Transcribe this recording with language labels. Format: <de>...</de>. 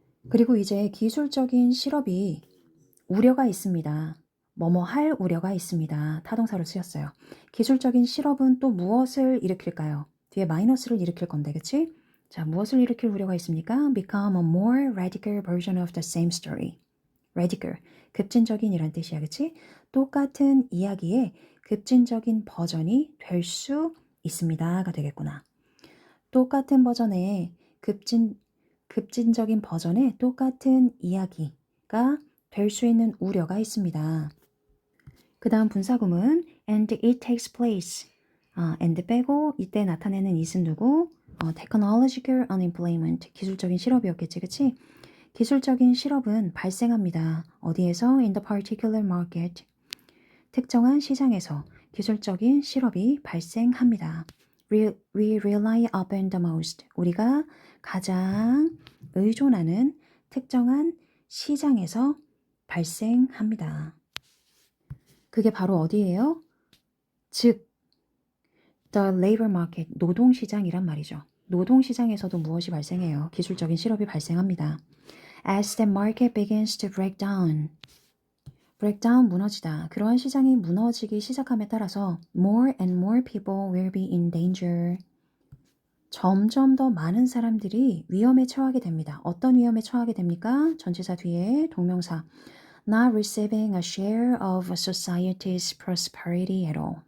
<ko>그리고 이제 기술적인 실업이 우려가 있습니다. 뭐뭐 할 우려가 있습니다. 타동사로 쓰였어요. 기술적인 실업은 또 무엇을 일으킬까요? 뒤에 마이너스를 일으킬 건데, 그치? 자, 무엇을 일으킬 우려가 있습니까?</ko> <en>Become a more radical version of the same story.</en> <ko>radical, 급진적인이란 뜻이야, 그치? 똑같은 이야기의 급진적인 버전이 될 수 있습니다가 되겠구나. 똑같은 버전의 급진적인 버전의 똑같은 이야기가 될 수 있는 우려가 있습니다. 그 다음 분사구문</ko> <en>and it takes place.</en> <ko>and 빼고 이때 나타내는 it은 누구?</ko> <en>technological unemployment.</en> <ko>기술적인 실업이었겠지, 그치? 기술적인 실업은 발생합니다. 어디에서?</ko> <en>in the particular market.</en> <ko>특정한 시장에서 기술적인 실업이 발생합니다.</ko> <en>We rely upon the most.</en> <ko>우리가 가장 의존하는 특정한 시장에서 발생합니다. 그게 바로 어디예요? 즉,</ko> <en>the labor market,</en> <ko>노동시장이란 말이죠. 노동시장에서도 무엇이 발생해요? 기술적인 실업이 발생합니다.</ko> <en>As the market begins to break down.</en> <ko>breakdown 무너지다. 그러한 시장이 무너지기 시작함에 따라서</ko> <en>more and more people will be in danger.</en> <ko>점점 더 많은 사람들이 위험에 처하게 됩니다. 어떤 위험에 처하게 됩니까? 전치사 뒤에 동명사</ko> <en>not receiving a share of society's prosperity at all.</en>